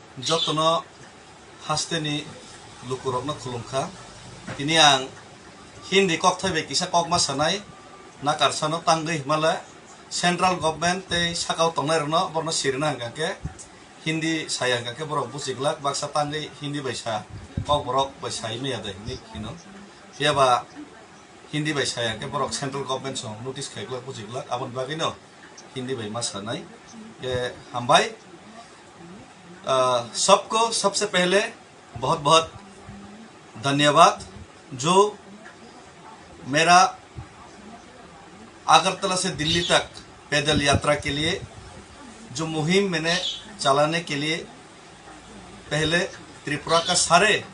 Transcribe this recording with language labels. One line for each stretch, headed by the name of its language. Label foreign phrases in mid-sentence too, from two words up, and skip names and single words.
Kok Borok: जतनो हास्तेनि लुकुरकनो खुलुमखा ini ang hindi kok thai be kisa kok ma sanai na karsano tangai himala
English: central government
Kok Borok: te sakau tongnai rno borno sirna hangka ke hindi saya hangka ke borok busiglak baksa tangai hindi baisa kok borok baisa ime ada ni kino siapa hindi baisa hangka borok
English: central government
Kok Borok: song notice kaiglak busiglak abon bagino hindi bai ma sanai ke hambai
Hindi: सबको सबसे पहले बहुत बहुत धन्यवाद जो मेरा अगरतला से दिल्ली तक पैदल यात्रा के लिए जो मुहिम मैंने चलाने के लिए पहले त्रिपुरा का सारे